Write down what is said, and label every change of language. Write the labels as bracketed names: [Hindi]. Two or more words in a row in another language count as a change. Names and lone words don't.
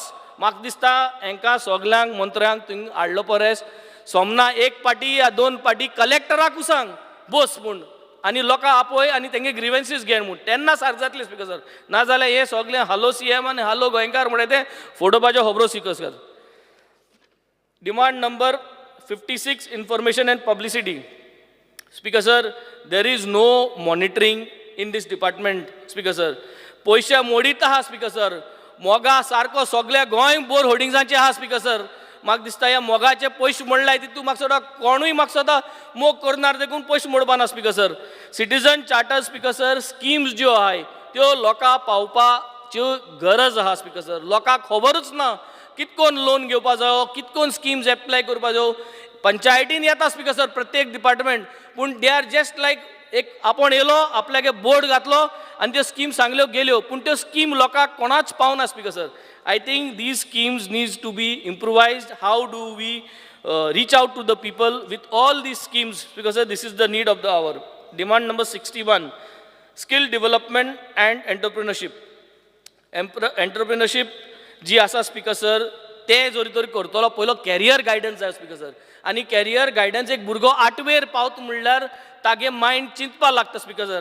[Konkani] म्हाका दिसता हांकां सगळ्यांक मंत्र्यांक थंय हाडलो परस सोमना एक पाटी या दोन पाटी कलेक्टराकू सांग बस म्हूण, आनी लोकां आपय आनी तेंगे ग्रीवेंसीस घेण म्हूण, तेन्ना सारक जातलें [English] speaker sir. [Konkani] नाजाल्यार हे सगळें हॅलो सीएम आनी हॅलो गोंयकार म्हणटा तें फोडोवपाच्यो खबरो [English] speaker sir. Demand number 56, Information and Publicity. Speaker sir, there is no monitoring in this department speaker sir. [Konkani] पैसे मोडीत आहा [English] speaker sir, [Konkani] मोगा सारको सगळ्या गोंय बोर होर्डिंग्सांचे आहा [English] speaker sir. [Konkani] म्हाका दिसता ह्या मोगाचे पयशे मोडलाय तितू म्हाका सुद्दां कोणूय म्हाका सुद्दां मोग करनार देखून पयशे मोडपाना [English] speaker sir. citizen charter speaker sir, [Konkani] स्किम्स ज्यो आहाय त्यो लोकां पावपाच्यो गरज आहा [English] speaker sir. [Konkani] लोकांक खबरूच ना कितकोन लोन घेवपा जायो, कितकोन स्किम्स एप्लाय करपा जायो. पंचायतीन येता [English] speaker sir [Konkani] प्रत्येक डिपार्टमेंट, पूण [English] they are just like [Konkani] एक आपण येलो आपल्यागे बोर्ड घातलो आनी त्यो स्कीम सांगल्यो गेल्यो, पूण त्यो स्कीम लोकांक कोणाच पावना [English] speaker sir. I think these schemes needs to be improvised. How do we reach out to the people with all these schemes speaker sir. This is the need of the hour. Demand number 61, Skill Development and Entrepreneurship. [Konkani] एंटरप्रिनरशीप जी आसा [English] speaker sir [Konkani] ते जोरी तोरी करतलो पयलो [English] career guidance [Konkani] जाय [English] speaker sir. [Konkani] आनी [English] career guidance [Konkani] एक भुरगो 8वेर पावत म्हणल्यार तागे मायंड चिंतपा लागता [English] speaker sir.